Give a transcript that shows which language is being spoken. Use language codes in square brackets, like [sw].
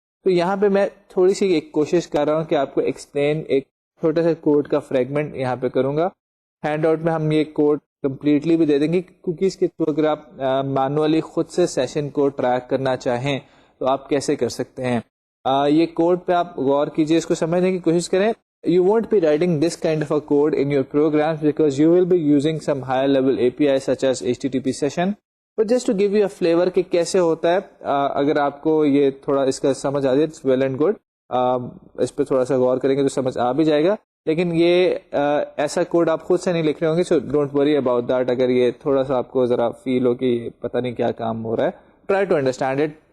[ur] تو یہاں پہ میں تھوڑی سی ایک کوشش کر رہا ہوں کہ آپ کو ایکسپلین ایک چھوٹا سا کوڈ کا فریگمنٹ یہاں پہ کروں گا. ہینڈ آؤٹ میں ہم یہ کوڈ کمپلیٹلی بھی دے دیں گے. کوکیز کے تھرو اگر آپ مینولی خود سے سیشن کو ٹریک کرنا چاہیں تو آپ کیسے کر سکتے ہیں. یہ کوڈ پہ آپ غور کیجیے, اس کو سمجھنے کی کوشش کریں. [en] You won't be writing this kind of a code in your programs because you will be using some higher level API such as HTTP session. But just to give you a flavor [ur] کہ کیسے ہوتا ہے, اگر آپ کو یہ تھوڑا اس کا سمجھ آ جائے [en] it's well and good. [ur] اس پہ تھوڑا سا غور کریں گے تو سمجھ آ بھی جائے گا. لیکن یہ ایسا کوڈ آپ خود سے نہیں لکھ رہے ہوں گے, [en] So don't worry about that. [ur] اگر یہ تھوڑا سا آپ کو ذرا فیل ہو کہ پتہ نہیں کیا کام ہو رہا ہے, [en] Try to understand it.